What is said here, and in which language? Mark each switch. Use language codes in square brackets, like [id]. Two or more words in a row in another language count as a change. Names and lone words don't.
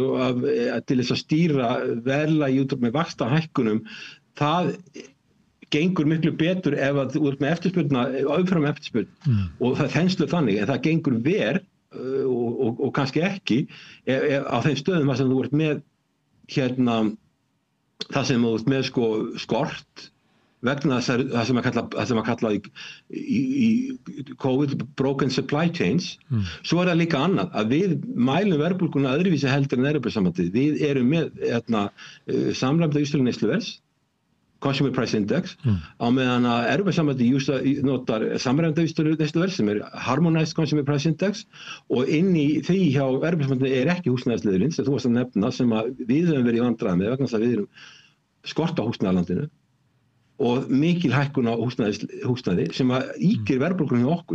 [is] og til þess að stýra verðlagi út með vaxtahækkunum, það gengur miklu betur ef að þú ert með eftirspurna, umfram eftirspurn og það þenslu þannig, en það gengur verr og kannski ekki á þeim stöðum þar sem þú ert með það sem þú ert með skort vegna það sem að kalla í COVID [en] broken supply chains. [is] Svo er það líka annað að við mælum verðbólguna öðruvísi heldur en Evrópusambandið. Við erum með samræmda vísitölu neysluverðs [en] Consumer Price Index [is] á meðan að Evrópusambandið notar samræmda vísitölu neysluverðs sem [en] Harmonized Consumer Price Index [is] og inn í því hjá Evrópusambandið ekki húsnæðisliðurinn sem þú varst að nefna sem að við höfum verið í vandræðum með vegna þess að við erum skort á húsnæðalandinu og mikil hækkun á húsnæði sem að ýkir verðbólguna hjá okkur.